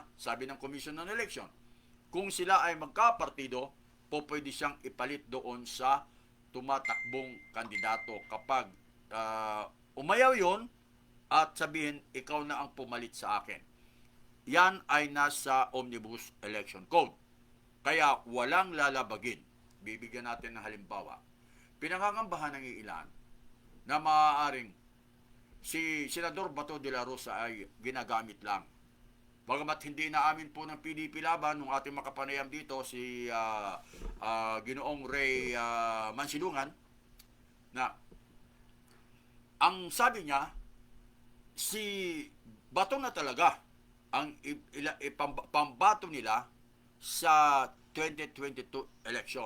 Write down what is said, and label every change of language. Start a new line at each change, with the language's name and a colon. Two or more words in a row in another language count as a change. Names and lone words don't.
Filipino: Sabi ng Commission on Election, kung sila ay magkapartido, po pwede siyang ipalit doon sa tumatakbong kandidato kapag umayaw 'yon at sabihin ikaw na ang pumalit sa akin. Yan ay nasa Omnibus Election Code. Kaya walang lalabagin. Bibigyan natin ng halimbawa. Pinangangambahan ng ilan na maaaring si Senador Bato de la Rosa ay ginagamit lang. Bagamat hindi inaamin po ng PDP laban ng ating makapanayam dito si Ginoong Ray Mansilungan na ang sabi niya si Bato na talaga ang pambato nila sa 2022 election.